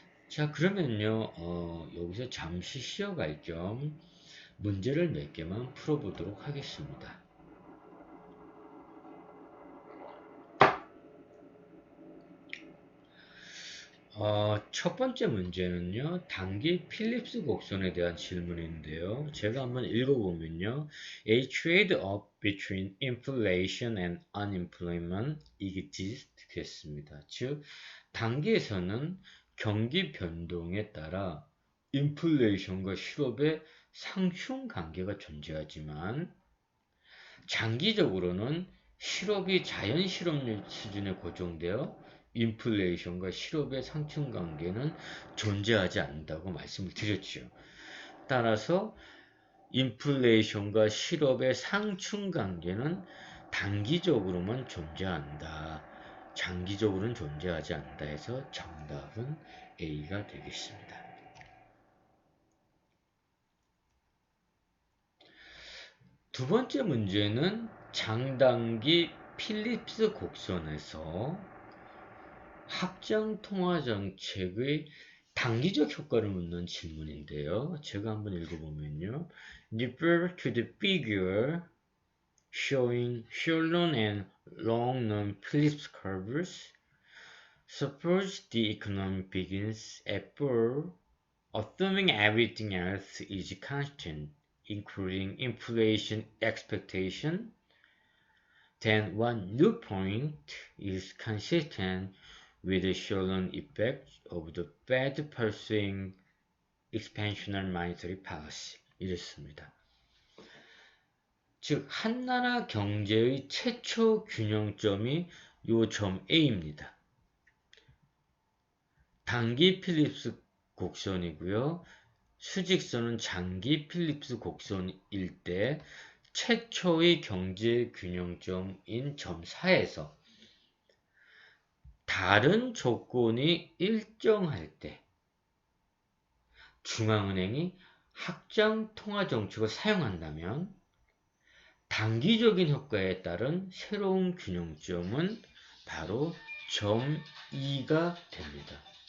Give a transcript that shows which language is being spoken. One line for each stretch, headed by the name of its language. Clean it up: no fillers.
Korean: 자, 그러면요, 여기서 잠시 쉬어갈 겸 문제를 몇 개만 풀어보도록 하겠습니다. 첫 번째 문제는요, 단기 필립스 곡선에 대한 질문인데요. 제가 한번 읽어보면요.
English: A trade-off between inflation and unemployment exists
Korean: 되겠습니다. 즉, 단기에서는 경기 변동에 따라 인플레이션과 실업의 상충 관계가 존재하지만 장기적으로는 실업이 자연 실업률 수준에 고정되어 인플레이션과 실업의 상충 관계는 존재하지 않는다고 말씀을 드렸죠. 따라서 인플레이션과 실업의 상충 관계는 단기적으로만 존재한다. 장기적으로는 존재하지 않는다 해서 정답은 A가 되겠습니다. 두 번째 문제는 장단기 필립스 곡선에서 확장 통화 정책의 단기적 효과를 묻는 질문인데요. 제가 한번 읽어보면요.
English: Refer to the figure showing short-run and long-run Phillips curves. Suppose the economy begins at 4, assuming everything else is constant, including inflation expectation. Then one new point is consistent with the short-run effect of the Fed pursuing expansionary monetary policy.
Korean: 이랬습니다. 즉, 한나라 경제의 최초 균형점이 요 점 A입니다. 단기 필립스 곡선이고요. 수직선은 장기 필립스 곡선일 때 최초의 경제 균형점인 점 4에서 다른 조건이 일정할 때 중앙은행이 확장 통화 정책을 사용한다면 단기적인 효과에 따른 새로운 균형점은 바로 점 2가 됩니다.